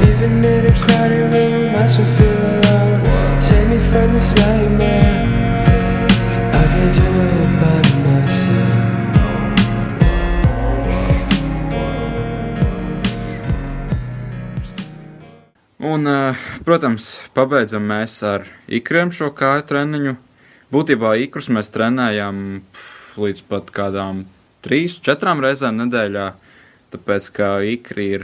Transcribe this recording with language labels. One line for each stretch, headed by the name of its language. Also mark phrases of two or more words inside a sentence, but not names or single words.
English: Even in a crowded room, I still feel alone. Save me from this nightmare. I can't do it by myself.
Latvian: Un, protams, pabeidzam mēs ar ikriem šo kāju treniņu. Būtībā ikrus mēs trenējam līdz pat kādām 3-4 reizēm nedēļā, tāpēc, ka ikri ir,